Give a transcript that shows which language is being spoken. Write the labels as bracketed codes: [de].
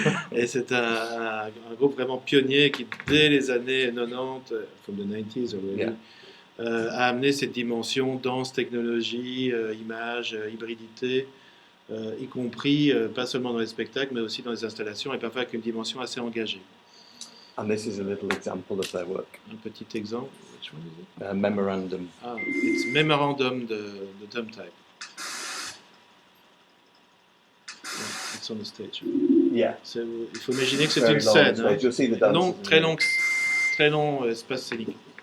[fr] Et c'est un groupe vraiment pionnier qui, dès les années 90, [en] from the 90s already, [fr] a amené cette dimension danse, technologie, image, hybridité, y compris pas seulement dans les spectacles, mais aussi dans les installations, et parfois avec une dimension assez engagée. [en] And this is a little example of their work. [fr] Un petit exemple. [en] Which one is it? Memorandum. Ah, it's Memorandum de Dumb Type. It's on the stage. Yeah. [fr] Il faut imaginer que c'est une scène. Hein. [en] You'll see the dancers [fr] Très long espace scénique.